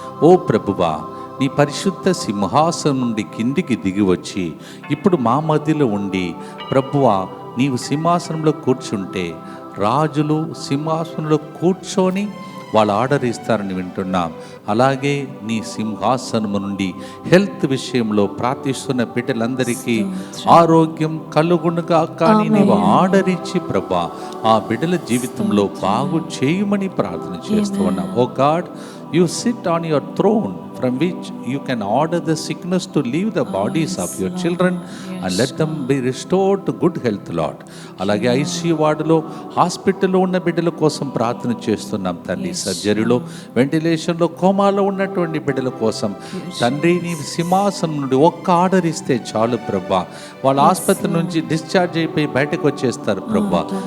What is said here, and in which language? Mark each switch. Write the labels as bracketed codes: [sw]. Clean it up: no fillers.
[te] ఓ ప్రభువా, నీ పరిశుద్ధ సింహాసనం నుండి కిందికి దిగి వచ్చి ఇప్పుడు మా మధ్యలో ఉండి, ప్రభువా నీవు సింహాసనంలో కూర్చుంటే రాజులు సింహాసనంలో కూర్చొని వాళ్ళు ఆర్డర్ ఇస్తారని వింటున్నాం. అలాగే నీ సింహాసనము నుండి హెల్త్ విషయంలో ప్రార్థిస్తున్న బిడ్డలందరికీ ఆరోగ్యం కలుగునుగా కానీ నీవు ఆర్డర్ ఇచ్చి ప్రభా ఆ బిడ్డల జీవితంలో బాగు చేయమని ప్రార్థన చేస్తూ ఉన్నాం. [en] Oh God, you sit on your throne from which you can order the sickness to leave the bodies of your children and let them be restored to good health, Lord. [te] అలాగే ఐసీయూ వార్డులో హాస్పిటల్లో ఉన్న బిడ్డల కోసం ప్రార్థన చేస్తున్నాం తండ్రి. సర్జరీలో, వెంటిలేషన్లో, కోమాలో ఉన్నటువంటి బిడ్డల కోసం తండ్రి నీ సింహాసనం నుండి ఒక్క ఆర్డర్ ఇస్తే చాలు ప్రభా, వాళ్ళ ఆసుపత్రి నుంచి డిశ్చార్జ్ అయిపోయి బయటకు వచ్చేస్తారు ప్రభా.